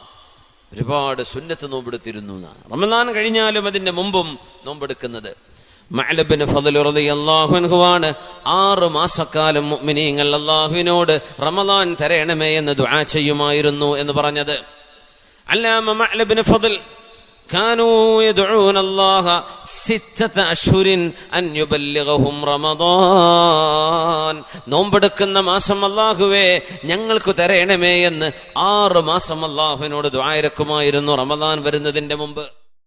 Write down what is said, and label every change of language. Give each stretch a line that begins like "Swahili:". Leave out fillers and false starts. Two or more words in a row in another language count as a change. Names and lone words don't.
Malayalam: സവ്വാമ, ഒരുപാട് സുന്നത്ത് നോമ്പെടുത്തിരുന്നു എന്നാണ്. റമദാൻ കഴിഞ്ഞാലും അതിന്റെ മുമ്പും നോമ്പെടുക്കുന്നത്. മഅ്ലബ് ബിൻ ഫദ്ൽ
Arabic: رضي الله عنه
Malayalam: 6 മാസക്കാലം മുഅ്മിനീങ്ങൾ അല്ലാഹുവിനോട് റമദാൻ തരണമേ എന്ന് ദുആ ചെയ്യുമായിരുന്നു എന്ന് പറഞ്ഞത്.
Arabic: അല്ലാമ മഅ്ലബ് ബിൻ ഫദ്ൽ كانوا يدعون الله 6 أشهر أن يبلغهم رمضان.
Malayalam: നോമ്പെടുക്കുന്ന മാസം അല്ലാഹുവേ ഞങ്ങൾക്ക് തരണമേ എന്ന് 6 മാസം അല്ലാഹുവിനോട് ദുആ ഇറക്കുമായിരുന്നു റമദാൻ വരുന്നതിന്റെ മുമ്പ്.